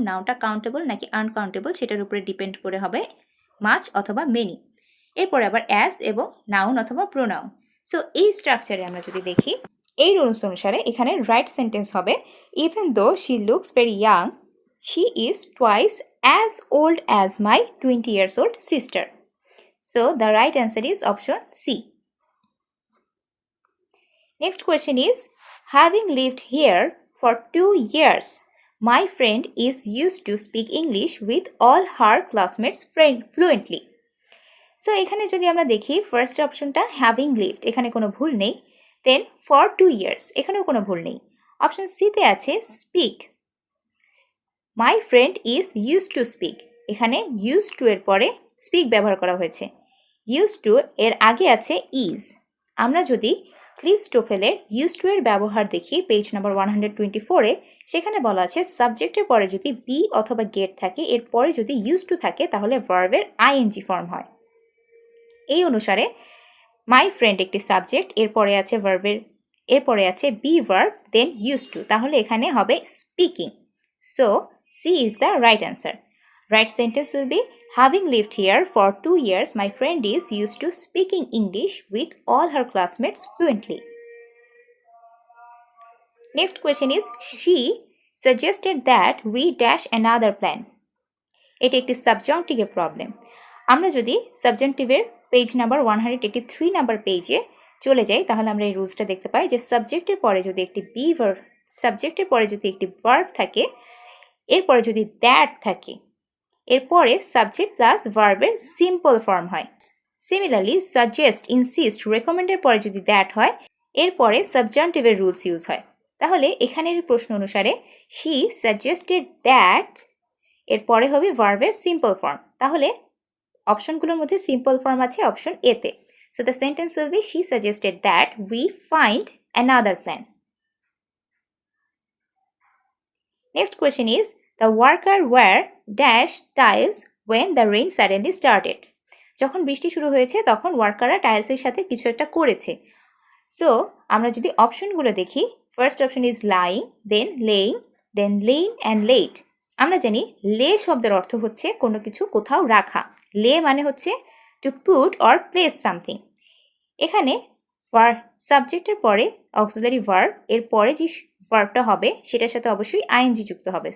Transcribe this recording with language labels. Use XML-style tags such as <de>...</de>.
<bn>নাউনটা countable নাকি uncountable সেটার উপরে ডিপেন্ড করে হবে মাচ অথবা মেনি। এরপরে আবার অ্যাস এবং নাউন অথবা প্রোনাউন। সো এই স্ট্রাকচারে আমরা যদি দেখি, এই রুলস অনুসারে এখানে রাইট সেন্টেন্স হবে</bn> <en>Even though she looks very young, she is twice as old as my 20 years old sister. So the right answer is option C. Next question is, having lived here for 2 years, my friend is used to speak English with all her classmates fluently.</en> <bn>So এখানে যদি আমরা দেখি first অপশনটা having lived, এখানে কোনো ভুল নেই। দেন for 2 years, এখানেও কোনো ভুল নেই। অপশন সিতে আছে speak,</bn> <en>my friend is use to speak,</en> <bn>এখানে ইউজ টু এর পরে স্পিক ব্যবহার করা হয়েছে। ইউজ টু এর আগে আছে ইজ। আমরা যদি ক্লিপস্টোফেলের ইউজ টু এর ব্যবহার দেখি পেজ নাম্বার 124-এ, সেখানে বলা আছে সাবজেক্টের পরে যদি বি অথবা গেট থাকে, এর পরে যদি ইউজ টু থাকে তাহলে ভার্বের আইএনজি ফর্ম হয়। এই অনুসারে মাই ফ্রেন্ড একটি সাবজেক্ট, এরপরে আছে ভার্বের, এরপরে আছে be verb, then use to, তাহলে এখানে হবে speaking.</bn> <en>So C is the right answer. Right sentence will be having lived here for 2 years, my friend is used to speaking English with all her classmates fluently. Next question is, she suggested that we dash another plan.</en> <bn>এটি একটি সাবজেক্টিভের problem. আমরা যদি সাবজেক্টিভের page number 183 number পেজে চলে যাই তাহলে আমরা এই রুলসটা দেখতে পাই যে সাবজেক্টের পরে যদি একটি বি ভার্ব, সাবজেক্টের পরে যদি একটি ভার্ব থাকে, এরপরে যদি দ্যাট থাকে, এরপরে সাবজেক্ট প্লাস ভার্বের সিম্পল ফর্ম হয়। সিমিলারলি সাজেস্ট, ইনসিস্ট, রেকমেন্ডের পরে যদি দ্যাট হয়, এরপরে সাবজেক্টিভের রুলস ইউজ হয়। তাহলে এখানের প্রশ্ন অনুসারে</bn> <en>she suggested that,</en> <bn>এরপরে হবে ভার্বের সিম্পল ফর্ম। তাহলে অপশনগুলোর মধ্যে সিম্পল ফর্ম আছে অপশন এতে।</bn> <en>So the sentence will be she suggested that we find another plan. Next question is, the worker were dash tiles when the rain suddenly started.</en> <bn>যখন বৃষ্টি শুরু হয়েছে তখন ওয়ার্কাররা টাইলসের সাথে কিছু একটা করেছে।</bn> <en>সো</en> <bn>আমরা যদি অপশনগুলো দেখি,</bn> <en>First option is lying, then laying, then lain and laid.</en> <bn>আমরা জানি লে শব্দের অর্থ হচ্ছে কোনো কিছু কোথাও রাখা। লে মানে হচ্ছে</bn> <en>To put or place something.</en> <bn>এখানে সাবজেক্টের পরে অক্সিলারি ভার্ব, এর পরে যে ভার্বটা হবে সেটার সাথে অবশ্যই আইএনজি যুক্ত হবে।</bn>